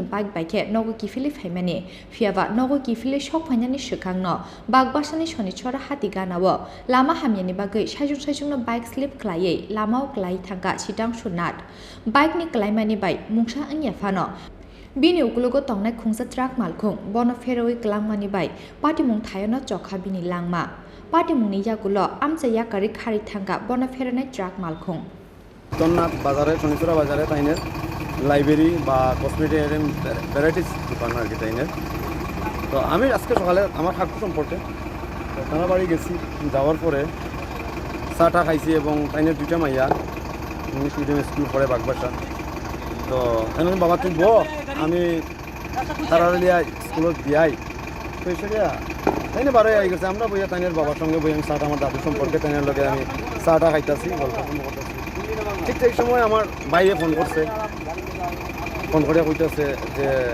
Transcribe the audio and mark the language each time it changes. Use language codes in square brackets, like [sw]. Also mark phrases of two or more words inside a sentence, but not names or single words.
[trp] bike baike Nogo Kiphilmani Fiaba Nogo Kiphilmani sokphainani swkangno Bagbasani Shonichora hatiganao lama hamyani bagui sajungno [en] bike slip [trp] khlaiwi Lamao klai thangka sitang sunat bike ni klaimani bai mungsa angyafano Bini ukulugo tongnai khungsa truck Malkhung bono Pherejagwi klangmani bai patimung thayano chokha bini langma patimung ni yagulo amchaya kari khari thangka bono Pherejagwi truck Malkhung [bn] তন্নাথ বাজারে শনিচুরা বাজারে তাইনের লাইব্রেরি বা [en] cosmetic varieties [bn] দোকান আর কি তাইনের তো আমি আজকে সকালে আমার ঠাকুর সম্পর্কে থানা বাড়ি গেছি যাওয়ার পরে চাটা খাইছি এবং তাইনের দুইটা মাইয়া [en] English medium school [bn] পড়ে বাগবাসা তো তাই বাবা তুই আমি তারালিয়া স্কুলত দিয়াই তো সেটা তাইনে বারোই আই গেছে আমরা বইয়া তাইনের বাবার সঙ্গে বই আমি চাটা আমার দাদু সম্পর্কে তাইনের লগে আমি চাটা খাইতেছি গল্প করতেছি ঠিক সেই সময় আমার ভাইয়ে ফোন করছে ফোন করে কইতেছে যে